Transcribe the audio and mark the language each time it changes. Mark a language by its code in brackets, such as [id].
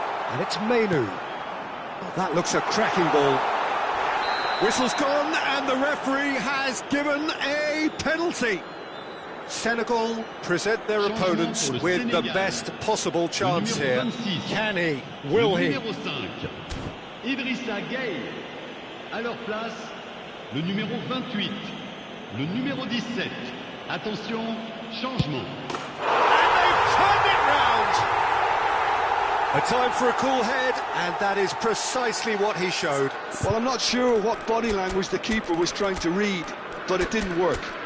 [en] And it's Menu. Oh, that looks a cracking ball. Whistle's gone, and the referee has given a penalty. Senegal present their opponents with the best possible chance here. Can he? Will he? [fr] Numéro 5, Idrissa Gueye. À leur place, le numéro 28, le numéro 17. Attention, changement. [en] And they've turned it round. A time for a cool head, and that is precisely what he showed. Well, I'm not sure what body language the keeper was trying to read, but it didn't work.